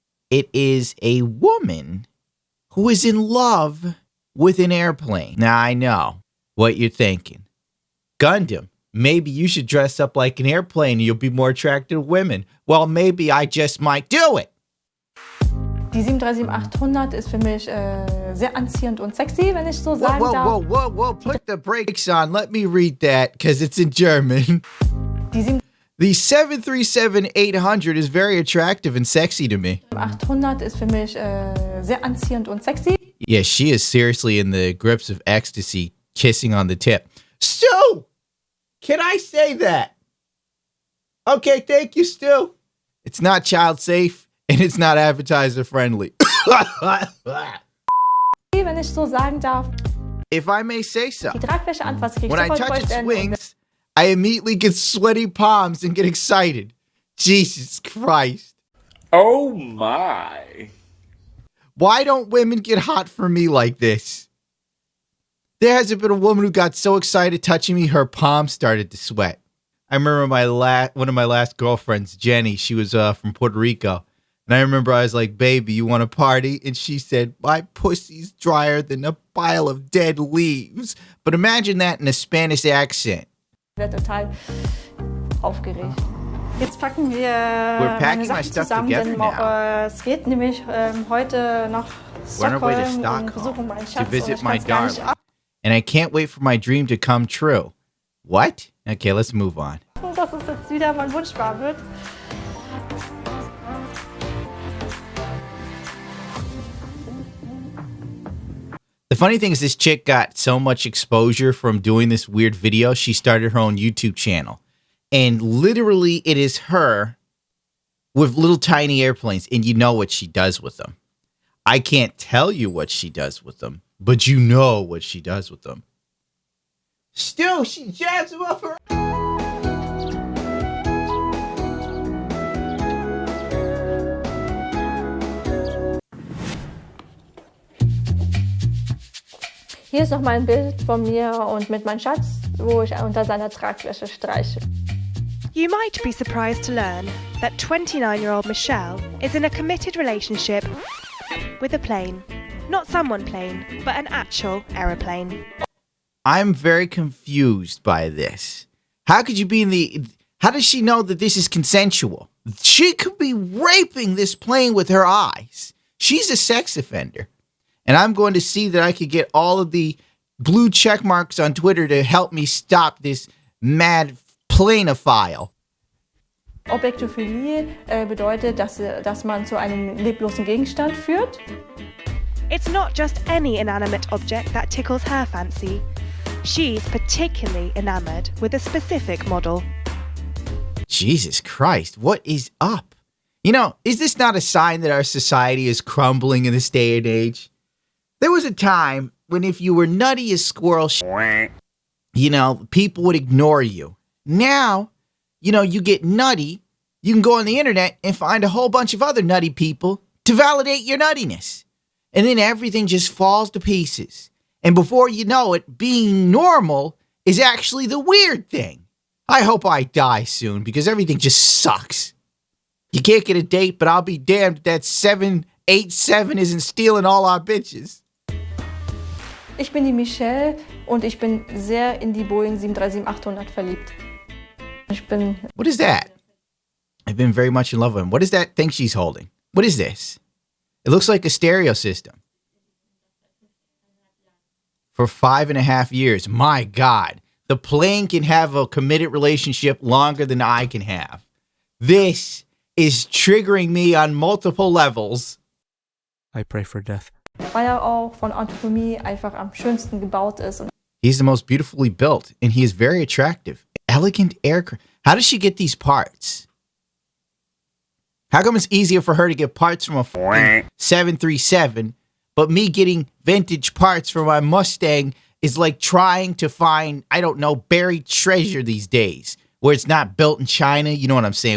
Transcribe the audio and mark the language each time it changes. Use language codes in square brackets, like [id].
[en] It is a woman who is in love with an airplane. Now, I know what you're thinking. Gundam, maybe you should dress up like an airplane and you'll be more attracted to women. Well, maybe I just might do it. [de] Die 737-800 ist für mich sehr anziehend und sexy, wenn ich so sagen darf. [en] Whoa, put the brakes on. Let me read that, because it's in German. The 737-800 is very attractive and sexy to me. [de] 800 ist für mich sehr anziehend und sexy. [en] Yeah, she is seriously in the grips of ecstasy, kissing on the tip. Stu! Can I say that? Okay, thank you, Stu. It's not child safe, and it's not advertiser friendly. [de] Wenn ich so sagen darf. [en] If I may say so. [de] Die Tragfläche anfasse, kriegst [en] when I touch its wings, I immediately get sweaty palms and get excited. Jesus Christ. Oh my. Why don't women get hot for me like this? There hasn't been a woman who got so excited touching me, her palms started to sweat. I remember one of my last girlfriends, Jenny, she was from Puerto Rico. And I remember I was like, baby, you want to party? And she said, my pussy's drier than a pile of dead leaves. But imagine that in a Spanish accent. [de] Ich werde total aufgeregt. Jetzt packen wir [en] We're packing [de] meine [en] my [de] Sachen [en] stuff [de] zusammen, [en] together [de] denn [en] now. [de] Es geht nämlich heute nach [en] We're on our way to [de] Stockholm und besuchen [en] Stockholm [de] meinen [en] to [de] Schatz. Und [en] visit [de] ich [en] my [de] kann's gar nicht [en] darling. And I can't wait for my dream to come true. What? Okay, let's move on. [de] abwarten, dass es jetzt wieder mein Wunsch wahr wird. [en] The funny thing is this chick got so much exposure from doing this weird video, she started her own YouTube channel. And literally it is her with little tiny airplanes, and you know what she does with them. I can't tell you what she does with them, but you know what she does with them. Still, she jabs them up her... [de] Hier ist noch mal ein Bild von mir und mit meinem Schatz, wo ich unter seiner Tragfläche streiche. [en] You might be surprised to learn that 29-year-old Michelle is in a committed relationship with a plane. Not someone plane, but an actual aeroplane. I'm very confused by this. How could you be in the... How does she know that this is consensual? She could be raping this plane with her eyes. She's a sex offender. And I'm going to see that I could get all of the blue check marks on Twitter to help me stop this mad planeophile. [de] Objektophilie bedeutet, dass man zu einem leblosen Gegenstand führt. [en] It's not just any inanimate object that tickles her fancy. She's particularly enamored with a specific model. Jesus Christ, what is up? You know, is this not a sign that our society is crumbling in this day and age? There was a time when if you were nutty as squirrel you know, people would ignore you. Now, you know, you get nutty, you can go on the internet and find a whole bunch of other nutty people to validate your nuttiness. And then everything just falls to pieces. And before you know it, being normal is actually the weird thing. I hope I die soon because everything just sucks. You can't get a date, but I'll be damned if that 787 isn't stealing all our bitches. [de] Ich bin die Michelle und ich bin sehr in die Boeing 737-800 verliebt. [en] What is that? I've been very much in love with him. What is that thing she's holding? What is this? It looks like a stereo system. For 5.5 years. My God. The plane can have a committed relationship longer than I can have. This is triggering me on multiple levels. I pray for death. [de] Weil auch von Anatomie einfach am schönsten gebaut ist. [en] He's the most beautifully built, and he is very attractive. Elegant aircraft. How does she get these parts? How come it's easier for her to get parts from a fucking 737, but me getting vintage parts for my Mustang is like trying to find, I don't know, buried treasure these days, where it's not built in China. You know what I'm saying?